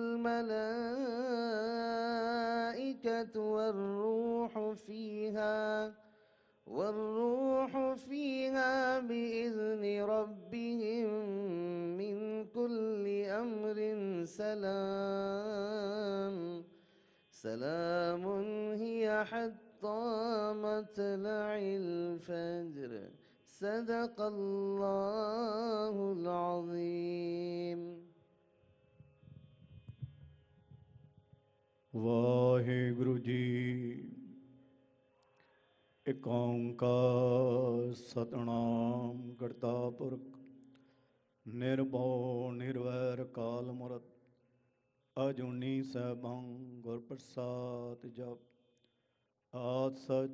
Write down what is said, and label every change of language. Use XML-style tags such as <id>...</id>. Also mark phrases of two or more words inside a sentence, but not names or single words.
<ar>الملائكة والروح فيها بإذن ربهم من كل أمر سلام هي حتى مطلع الفجر صدق الله العظيم</ar> <pa>ਵਾਹਿਗੁਰੂ ਜੀ। ਏਕ ਓੰਕਾਰ ਸਤਿਨਾਮ ਕਰਤਾ ਪੁਰਖ ਨਿਰਭਉ ਨਿਰਵੈਰ ਕਾਲ ਮੂਰਤ ਅਜੂਨੀ ਸੈਭੰ ਗੁਰ ਪ੍ਰਸਾਦ ਜਪ ਆਦਿ ਸਚ</pa>